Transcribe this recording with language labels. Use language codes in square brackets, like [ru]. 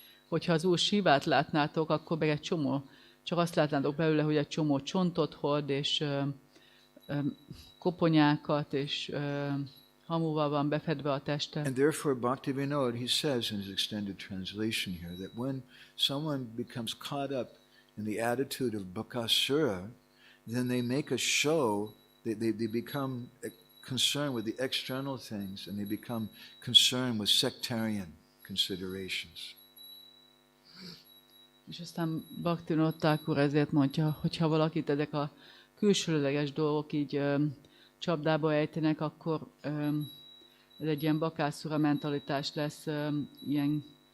[hu] Hogyha az Úr Sivát látnátok, akkor meg egy csomó, csak azt látnátok belőle, hogy egy csomó csontot hord, és koponyákat, és hamuval van befedve a teste. [en] And therefore Bhaktivinoda, he says in his extended translation here, that when someone becomes caught up in the attitude of Bakasura, then they make a show, they become concerned with the external things, and they become concerned with sectarian considerations. [hu] És aztán Bhaktivinoda Thakur ezért mondja, hogy ha valakit ezek a külsőleges dolgok így csapdába ejtenek, akkor ez egy ilyen Bakasura mentalitás lesz, ilyen